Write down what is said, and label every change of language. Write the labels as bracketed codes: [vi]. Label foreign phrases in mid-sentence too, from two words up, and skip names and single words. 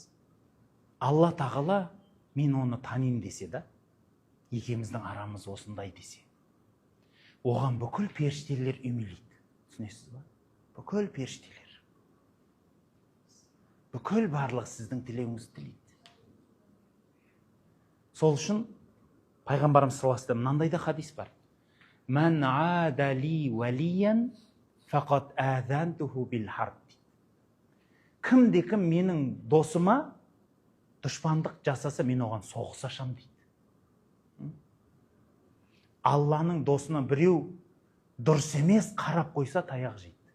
[kk] Алла тағала мен оны таним десе да, екеуміздің арамыз осындай десе, оған бүкіл періштелер үймелейді. Түсінесіз ба? Бүкіл періштелер. Бүкіл барлық сіздің тілеуіңізді тілейді. Сол үшін пайғамбарымыз [ar] صلى الله عليه وسلم [kk] мынандай да хадис бар. [ar] من عادى لي وليا فقد آذنته بالحرب. [kk] Кім менің досыма дұшпандық жасаса, мен оған соғыс ашам дейді. Алланың досына біреу дұрыс емес қарап қойса, таяқ жейді.